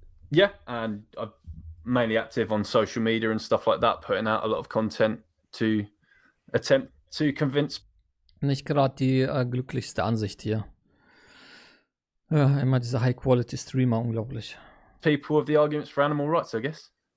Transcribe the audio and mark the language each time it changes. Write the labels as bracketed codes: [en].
[en] Yeah, and I'm mainly active on social media and stuff like that, putting out a lot of content to attempt to convince. [de] Nicht gerade die glücklichste Ansicht hier. Ja, immer diese High-Quality-Streamer, unglaublich. [en] People of the arguments for animal rights, I guess.